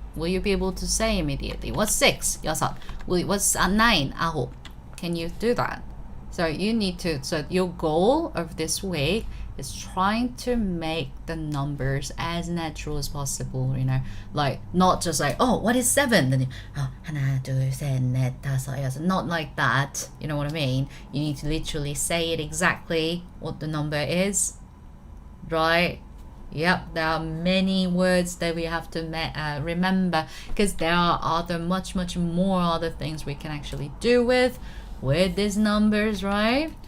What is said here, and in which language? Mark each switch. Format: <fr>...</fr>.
<en>Will you be able to say immediately? What's 6?</en> <ko>여섯.</ko> <en>What's 9?</en> <ko>아홉.</ko> <en>Can you do that? So you need to, so your goal of this week is trying to make the numbers as natural as possible, you know, like not just like, oh, what is 7? Then</en> <ko>하나, 둘, 셋, 넷, 다섯, 여섯.</ko> <en>Not like that, you know what I mean? You need to literally say it exactly what the number is, right? Yep, there are many words that we have to remember because there are other much more other things we can actually do with these numbers, right?</en>